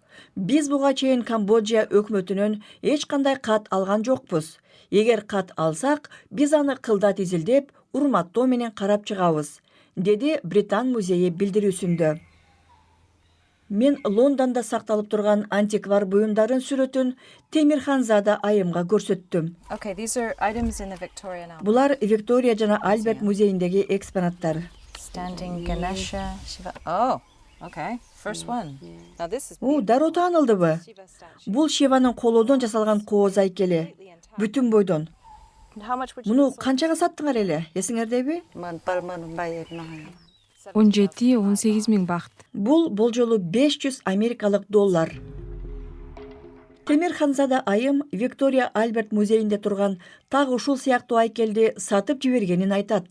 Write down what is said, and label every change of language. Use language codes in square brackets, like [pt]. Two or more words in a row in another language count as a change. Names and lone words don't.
[ky] Биз буга чейин Камбоджа өкмөтүнөн эч кандай кат алган жокпуз. Эгер кат алсак, биз аны кылдат изилдеп, урматтоо менен карап чыгабыз, деди Британ музейи билдирүүсүндө. Мен Лондонда сакталып турган антиквар буюмдарын сүрөтүн Темирханзада айымга көрсөттүм. [en] Okay, these are items in the Victorian album. [ky] Булар Виктория жана Альберт музейиндеги экспонаттар. [en] Standing Ganesha Shiva. Oh, okay. First one. Now this is [ky] Дароо таанылдыбы? [en] Shiva statue. [ky] Бул Шиванын колодон жасалган кооз айкели. Бүтүн бойдон. [en] How much would you [ky] Муну канчага саттыңар эле? Эсиңердеби? 17-18 миң бакт. Бул болжолу 500 америкалык доллар. Темирханзада айым Виктория Альберт музейинде турган так ушул сыяктуу айкелди сатып жибергенин айтат.